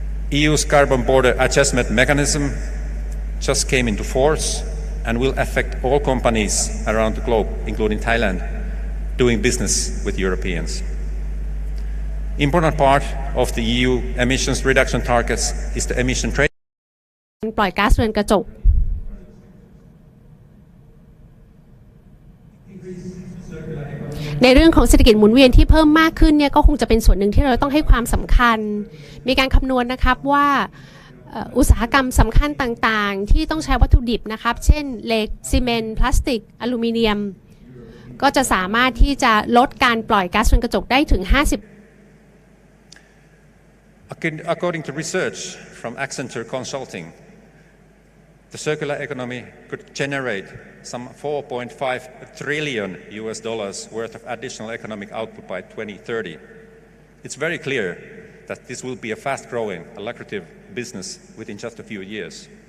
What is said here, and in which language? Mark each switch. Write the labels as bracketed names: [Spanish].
[English] EU's carbon border adjustment mechanism just came into force and will affect all companies around the globe, including Thailand, doing business with Europeans. Important part of the EU emissions reduction targets is the emission trade. [Thai] ปล่อยก๊าซเรือนกระจกในเรื่องของเศรษฐกิจหมุนเวียนที่เพิ่มมากขึ้นเนี่ยก็คงจะเป็นส่วนหนึ่งที่เราต้องให้ความสำคัญมีการคำนวณนะครับว่าอุตสาหกรรมสำคัญต่างๆที่ต้องใช้วัตถุดิบนะครับเช่นเหล็กซีเมนต์พลาสติกอลูมิเนียมก็จะสามารถที่จะลดการปล่อยก๊าซเรือนกระจกได้ถึง [English] According to research from Accenture Consulting, the circular economy could generate some 4.5 trillion US dollars worth of additional economic output by 2030. It's very clear that this will be a fast-growing, lucrative business within just a few years.